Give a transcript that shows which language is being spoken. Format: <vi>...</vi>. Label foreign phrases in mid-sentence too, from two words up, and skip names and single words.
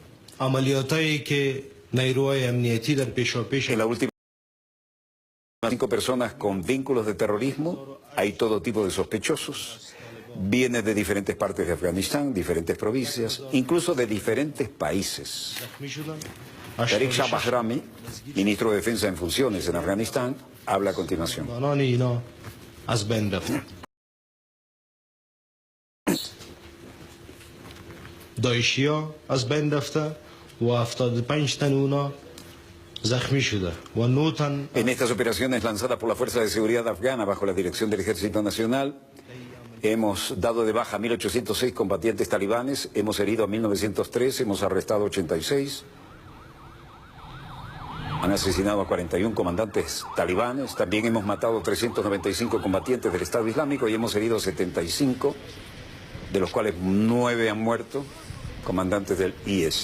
<es>En la última 5 personas con vínculos de terrorismo, hay todo tipo de sospechosos, vienen de diferentes partes de Afganistán, diferentes provincias, incluso de diferentes países. Tariq Shah Bahrami, ministro de Defensa en funciones en Afganistán, habla a continuación.</es> <fa>داعشیا از بین رفته و 75 تن اونا زخمی شده و 9 تن.</fa> <es>En estas operaciones lanzadas por la Fuerza de Seguridad afgana bajo la dirección del Ejército Nacional, hemos dado de baja a 1.806 combatientes talibanes, hemos herido a 1.903, hemos arrestado 86, han asesinado a 41 comandantes talibanes, también hemos matado 395 combatientes del Estado Islámico y hemos herido 75, de los cuales 9 han muerto, comandantes del IS.</es>